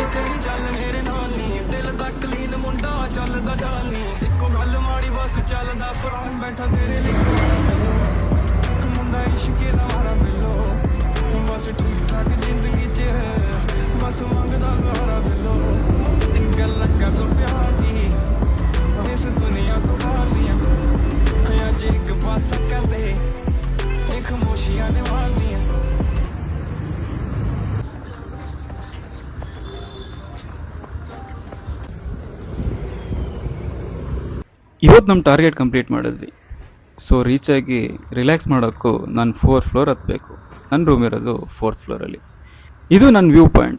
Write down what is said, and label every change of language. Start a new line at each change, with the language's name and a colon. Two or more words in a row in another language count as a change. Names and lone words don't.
Punjabi: ਤੇਰੀ ਚੱਲ ਮੇਰੇ ਨਾਲ ਨੀ ਦਿਲ ਦਾ ਕਲੀਨ ਮੁੰਡਾ ਚੱਲਦਾ ਜਾਲ ਨੀ ਇੱਕੋ ਗੱਲ ਮਾੜੀ ਬਸ ਚੱਲਦਾ ਫਰਾਨ ਬੈਠਾ ਤੇਰੇ ਲਈ ਮੁੰਡਾ ਇਸ਼ਕੇ ਦਾ ਮਾਰਾ ਬਿੱਲੋ ਬਸ ਠੀਕ ਠਾਕ ਜ਼ਿੰਦਗੀ ਚ ਬਸ ਮੰਗਦਾ ਸਹਾਰਾ ਬਿੱਲੋ ਗੱਲ ਕਰ ਲੋ ਪਿਆਰ ਦੀ ਇਸ ਦੁਨੀਆ ਤੋਂ ਖਾਲੀਆਂ ਅੱਜ ਇੱਕ ਪਾਸਾ ਕਰਦੇ ਇਹ ਖਮੋਸ਼ੀਆਂ ਨੇ ਵਾਲੀਆਂ.
Kannada: ಇವತ್ತು ನಮ್ಮ ಟಾರ್ಗೆಟ್ ಕಂಪ್ಲೀಟ್ ಮಾಡಿದ್ವಿ. ಸೊ ರೀಚ್ ಆಗಿ ರಿಲ್ಯಾಕ್ಸ್ ಮಾಡೋಕ್ಕೂ ನಾನು 4th ಫ್ಲೋರ್ ಹತ್ತಬೇಕು. ನನ್ನ ರೂಮ್ ಇರೋದು 4th ಫ್ಲೋರಲ್ಲಿ. ಇದು ನನ್ನ ವ್ಯೂ ಪಾಯಿಂಟ್.